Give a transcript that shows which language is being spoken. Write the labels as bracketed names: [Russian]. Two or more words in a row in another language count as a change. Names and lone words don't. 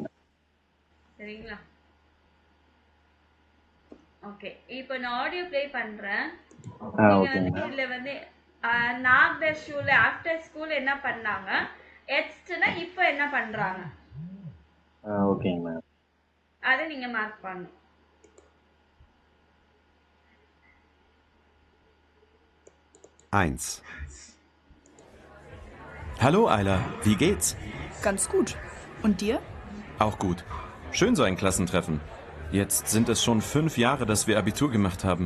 [Tamil] சரிங்களா? ஓகே. இப்போ நான் [English] audio play [Tamil] பண்றேன். நீங்க வந்து இதுல வந்து [German] nach der Schule [English] after school [Tamil] என்ன பண்ணாங்க, எட்ஸ்ட்னா இப்போ என்ன பண்றாங்க. ஓகேங்க. அதை நீங்க மார்க் பண்ணணும். [German] Eins. Hallo Ayla, wie geht's? Ganz gut. Und dir? Auch gut. Schön so ein Klassentreffen. Jetzt sind es schon 5 Jahre, dass wir Abitur gemacht haben.